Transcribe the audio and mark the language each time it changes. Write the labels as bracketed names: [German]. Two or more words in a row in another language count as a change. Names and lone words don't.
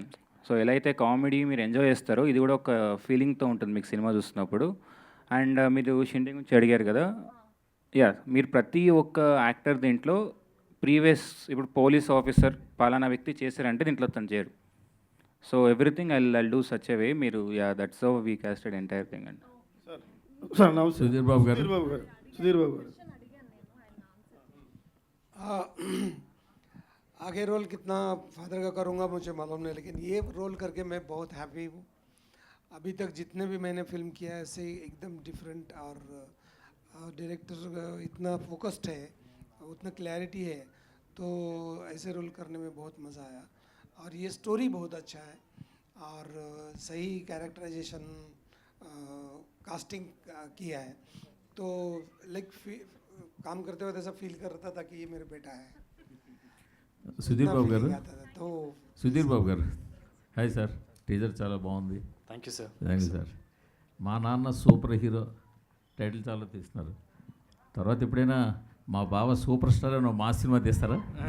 [Telugu] సో ఎలా అయితే కామెడీ మీరు ఎంజాయ్ చేస్తారో ఇది కూడా ఒక ఫీలింగ్తో ఉంటుంది మీకు సినిమా చూస్తున్నప్పుడు. అండ్ మీరు షిండే గురించి అడిగారు కదా, యా, మీరు ప్రతి ఒక్క యాక్టర్ దీంట్లో ప్రీవియస్ ఇప్పుడు [English] police officer [Telugu] పలానా వ్యక్తి చేశారంటే దీంట్లో తను చేయరు. [English] So everything I do such a way. మీరు యా, That's how we casted entire thing అండి. [Telugu] సార్ నమస్తే. సుధీర్ బాబు గారు. [Hindi] సుధీర్ బాబు గారు आगे रोल कितना फादर का करूँगा मुझे मालूम नहीं, लेकिन ये रोल करके मैं बहुत हैप्पी हूँ. अभी तक जितने भी मैंने फिल्म किया है ऐसे एकदम डिफरेंट, और डायरेक्टर इतना फोकस्ड है, उतना क्लैरिटी है, तो ऐसे रोल करने में बहुत मज़ा आया. और ये स्टोरी बहुत अच्छा है, और सही [English] characterization casting [Hindi] किया है, तो लाइक काम करते वक्त ऐसा फील कर रहा था कि ये मेरा बेटा है. [Telugu] సుధీర్ బాబు గారు. [Hindi] तो [Telugu] సుధీర్ బాబు గారు, హాయ్ సార్. టీజర్ చాలా బాగుంది. [English] Thank you sir. Thank you sir. [Telugu] మా నాన్న సూపర్ హీరో టైటిల్ చాలా తీస్తున్నారు. తర్వాత ఎప్పుడైనా మా బావ సూపర్ స్టార్ అని మా సినిమా తీస్తారా?